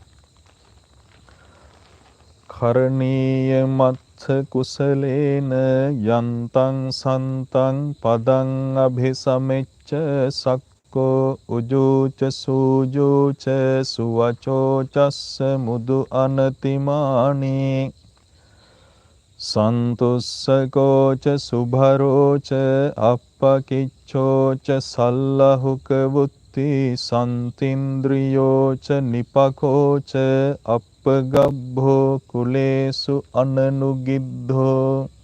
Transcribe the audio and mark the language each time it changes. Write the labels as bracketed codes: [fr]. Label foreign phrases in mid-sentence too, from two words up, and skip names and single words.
[pi] කරණීය මත්ථ කුසලේන යන්තං සන්තං පදං අභිසමෙච්ච සක්කෝ උජූච සූජූච සුවචෝ චස්ස මුදු අනතිමානී සන්තුස්සකෝච සුභරෝච අප්පකිච්ඡෝච සල්ලහුක වුත්ති සන්තින්ද්‍රියෝච නිපකෝච අප්පගබ්භෝ කුලේසු අනනුගිද්ධෝ